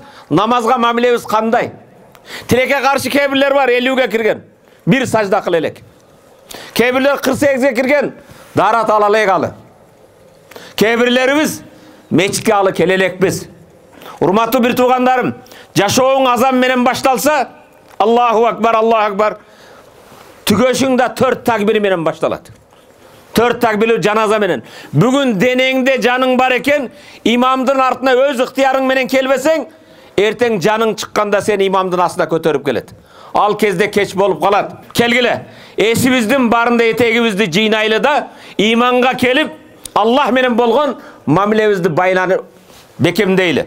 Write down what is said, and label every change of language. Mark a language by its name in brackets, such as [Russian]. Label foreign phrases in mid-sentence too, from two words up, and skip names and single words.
[Kyrgyz] Намазга мамилебиз кандай? Тилекке каршы кебирлер бар, 50ге кирген. Bir сажда кыл элек. Кебирлер 48ге кирген, дарат ала элек алы. Кебирлерибиз мечитке алы келе элекпиз. Урматтуу бир туугандарым, жашооң азан менен башталса, [Arabic] الله أكبر، الله أكبر. [Kyrgyz] Түгөшүң 4 такбир менен башталат. 4 такбир жаназа менен. Бүгүн денеңде жаның бар экен, имамдын артына өз ыктыярың менен келбесең, эртең жаның чыкканда сен имамдын астына көтөрүп келет. Ал кезде кеч болуп калат. Келгиле, эсибиздин барында этегибизди жыйнайлы да, иманга келип, Аллах менен болгон мамилебизди байланып бекемдейли.